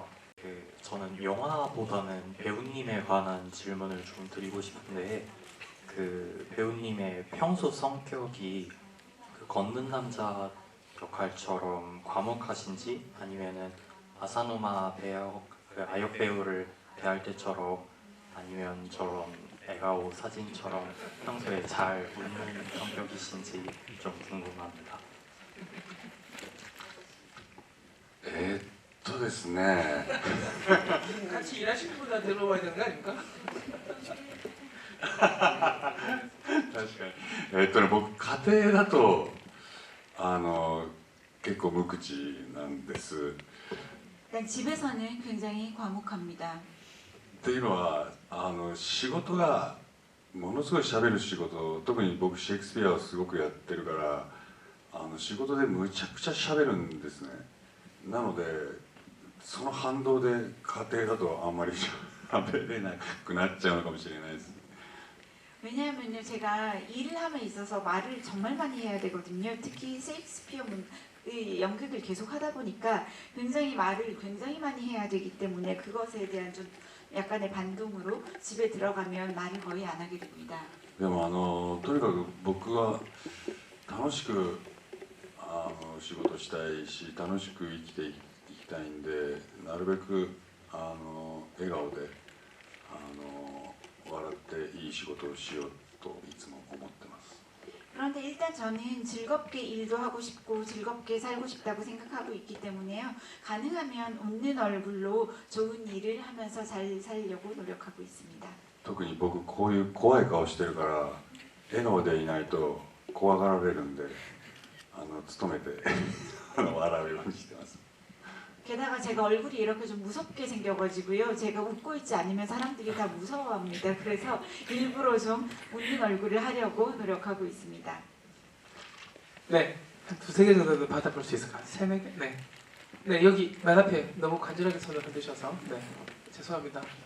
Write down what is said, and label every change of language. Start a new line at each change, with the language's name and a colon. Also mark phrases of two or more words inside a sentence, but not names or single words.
Korean: 저는 영화보다는 배우님에 관한 질문을 좀 드리고 싶은데 배우님의 평소 성격이 걷는 남자 역할처럼 과묵하신지 아니면은 아사노마 아역 배우를 대할 때처럼 아니면 저런 에가오 사진처럼 평소에 잘 웃는 성격이신지 좀 궁금합니다.
Japanese: でですね
Korean: 같이 일하시는 분한테 들어봐야 되는 거 아닙니까?
Japanese: 確かに僕家庭だと結構無口なんです。
Korean: 일단 집에서는 굉장히 과묵합니다.
Japanese: っていうのは仕事がものすごい喋る仕事、特に僕シェイクスピアをすごくやってるから仕事でむちゃくちゃ喋るんですね。なのでその反動で家庭だとあんまり喋れなくなっちゃうのかもしれないです。
Korean: 왜냐하면요, 제가 일을 함에 있어서 말을 정말 많이 해야 되거든요. 특히 셰익스피어 연극을 계속 하다 보니까 굉장히 말을 굉장히 많이 해야 되기 때문에 그것에 대한 좀 약간의 반동으로 집에 들어가면 말을 거의 안 하게 됩니다.
Japanese: でもとにかく僕は楽しく仕事したいし楽しく生きていきたいんで、なるべく笑顔で笑っていい仕事をしようといつも思ってます。
Korean: 그런데 일단 저는 즐겁게 일도 하고 싶고 즐겁게 살고 싶다고 생각하고 있기 때문에요. 가능하면 웃는 얼굴로 좋은 일을 하면서 잘 살려고 노력하고 있습니다.
Japanese: 特に僕こういう怖い顔してるから笑顔でいないと怖がられるんで努めて笑うようにしてます。
Korean: 게다가 제가 얼굴이 이렇게 좀 무섭게 생겨가지고요. 제가 웃고 있지 않으면 사람들이 다 무서워합니다. 그래서 일부러 좀 웃는 얼굴을 하려고 노력하고 있습니다. 네, 한 두세 개 정도 받아볼 수 있을까요? 세네 개? 네. 네, 여기 맨 앞에 너무 간절하게 손을 흔드셔서 네, 죄송합니다.